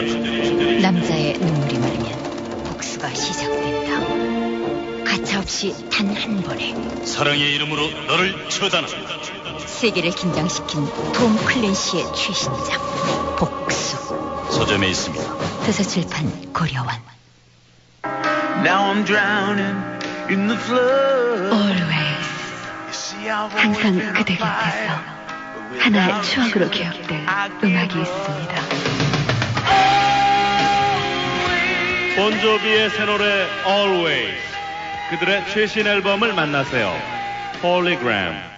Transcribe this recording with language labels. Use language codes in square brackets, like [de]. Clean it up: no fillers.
[ko] 남자의 눈물이 마르면 복수가 시작된다. 가차없이 단 한 번에 사랑의 이름으로 너를 처단하라. 세계를 긴장시킨 톰 클랜시의 최신작 복수. 서점에 있습니다. 대서출판 고려원. [en] Now I'm drowning in the flood. Always. [ko] 항상 그대 곁에서 하나의 추억으로 기억될 음악이 있습니다. 본조비의 새 노래 Always. 그들의 최신 앨범을 만나세요. [en] Hologram.